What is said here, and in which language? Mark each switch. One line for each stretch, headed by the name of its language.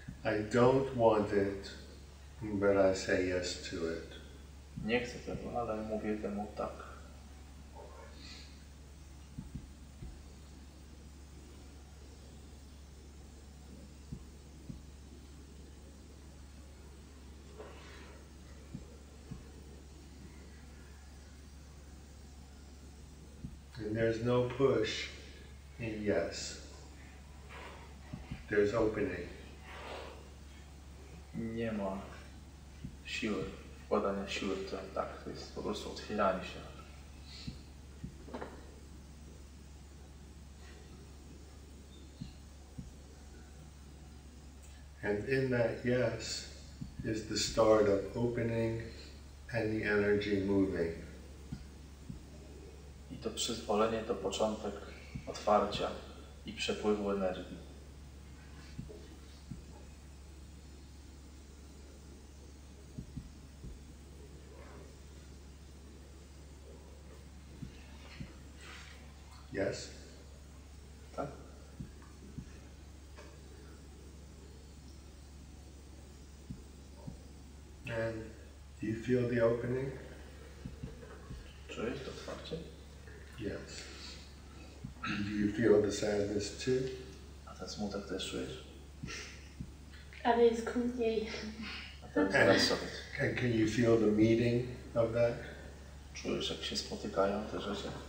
English: I don't want it, but I say yes to it.
Polish: Nie chcę tego, ale mówię temu tak.
English: And there's no push in yes. There's opening.
Polish: Nie ma siły, wkładania siły w to tak, to jest po prostu otwieranie się.
English: And in that yes is the start of opening and the energy moving.
Polish: I to przyzwolenie to początek otwarcia i przepływu energii.
English: Yes?
Polish: Tak?
English: And do you feel the opening?
Polish: Czujesz to otwarcie?
English: Yes. Do you feel the sadness too?
Polish: A ten smutek też czujesz? Ale jest go mniej. A ten zaraz sobie.
English: And can you feel the meeting of that?
Polish: Czujesz, jak się spotykają te rzeczy?